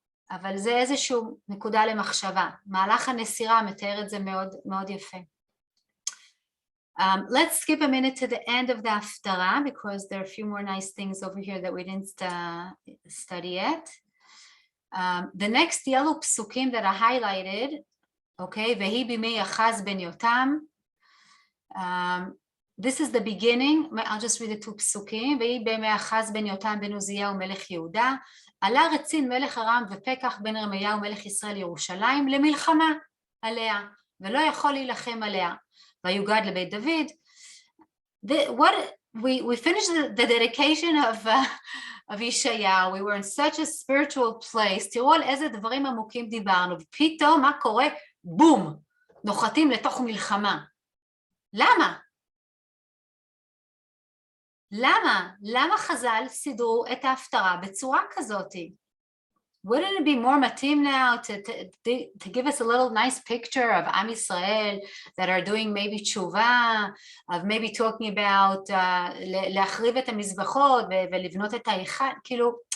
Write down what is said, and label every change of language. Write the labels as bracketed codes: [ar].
[he] אבל זה איזשהו נקודה למחשבה. מהלך הנסירה מתאר את זה מאוד, מאוד יפה. [en] Let's skip a minute to the end of the הפטרה, because there are a few more nice things over here that we didn't study yet. The next yellow psukim that are highlighted, okay, [he] והיא בימי אחז בן יותם. [en] This is the beginning, I'll just read the two psukim, [he] והיא בימי אחז בן יותם בן עוזיהו מלך יהודה, עלה רצין מלך ארם ופקח בן ירמיהו מלך ישראל ירושלים למלחמה עליה, ולא יכול להילחם עליה, ויוגד לבית דוד. [en] We finished the dedication of ישעיהו, we were in such a spiritual place, [he] תראו על איזה דברים עמוקים דיברנו, ופתאום מה קורה? בום, נוחתים לתוך מלחמה. למה? למה חז"ל סידרו את ההפטרה בצורה כזאת? [en] Wouldn't it be more מתאים now to give us a little nice picture of עם ישראל that are doing maybe תשובה, of maybe talking about [he] להחריב את המזבחות ולבנות את ההיכל, כאילו...